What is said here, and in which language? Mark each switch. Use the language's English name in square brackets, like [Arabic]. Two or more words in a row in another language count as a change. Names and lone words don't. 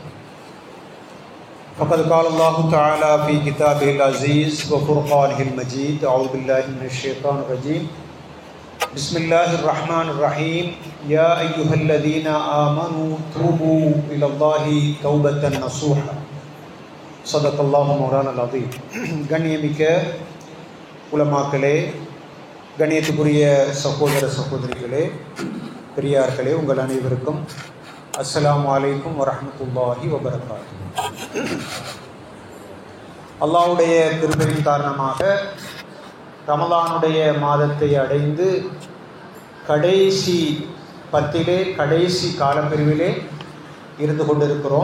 [Arabic] فقد قال الله تعالى في كتابه العزيز وفرقانه المجيد. أعوذ بالله من الشيطان الرجيم. بسم الله الرحمن الرحيم. يا أيها الذين آمنوا توبوا إلى الله توبة نصوحا. صدق الله مولانا العظيم. [Tamil] கண்ணியமிக்க உலமாக்களே, கண்ணியத்துக்குரிய சகோதர சகோதரிகளே, பெரியார்களே, உங்கள் அனைவருக்கும் [Arabic] السلام عليكم ورحمة الله وبركاته. [Tamil] அல்லாஹ்வுடைய கிருபையின் காரணமாக ரமலானுடைய மாதத்தை அடைந்து கடைசி பத்திலே, கடைசி காலப்பிரிவிலே இருந்து கொண்டிருக்கிறோம்.